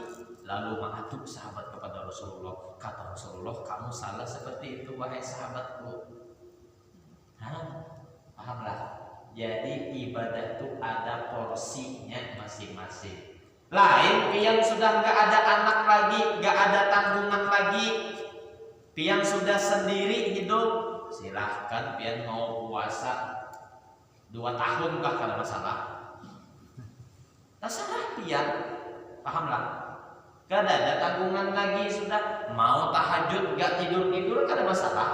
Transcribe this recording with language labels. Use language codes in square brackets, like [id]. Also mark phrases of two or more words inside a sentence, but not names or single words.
[id] Lalu mengaduk sahabat kepada Rasulullah, kata Rasulullah, kamu salah seperti itu wahai sahabatku. [bjn] Pahamlah? [id] Jadi ibadah itu ada porsinya masing-masing. [bjn] Lain pian sudah nggak ada anak lagi, nggak ada tanggungan lagi, pian sudah sendiri hidup, silahkan pian mau puasa 2 tahun kah kada masalah. Terserah pian, pahamlah? Kada ada tanggungan lagi, sudah mau tahajud nggak tidur kada masalah.